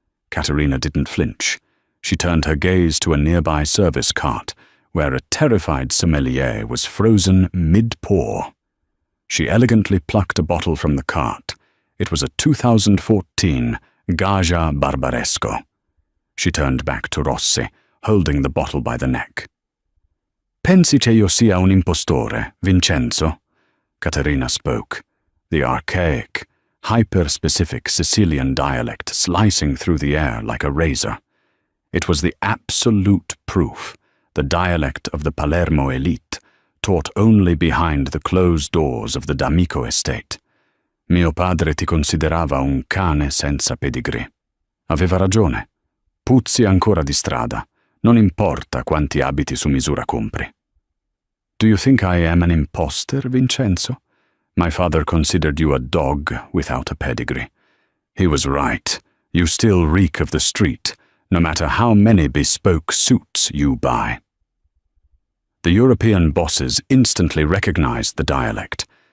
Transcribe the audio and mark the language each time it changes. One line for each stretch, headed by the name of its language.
English: Caterina didn't flinch. She turned her gaze to a nearby service cart, where a terrified sommelier was frozen mid-pour. She elegantly plucked a bottle from the cart. It was a 2014 Gaja Barbaresco. She turned back to Rossi, holding the bottle by the neck.
Italian: Pensi che io sia un impostore, Vincenzo?
English: Caterina spoke, the archaic, hyper-specific Sicilian dialect slicing through the air like a razor. It was the absolute proof, the dialect of the Palermo elite, taught only behind the closed doors of the D'Amico estate.
Italian: Mio padre ti considerava un cane senza pedigree. Aveva ragione. Puzzi ancora di strada. Non importa quanti abiti su misura compri.
English: Do you think I am an imposter, Vincenzo? My father considered you a dog without a pedigree. He was right. You still reek of the street, no matter how many bespoke suits you buy. The European bosses instantly recognized the dialect.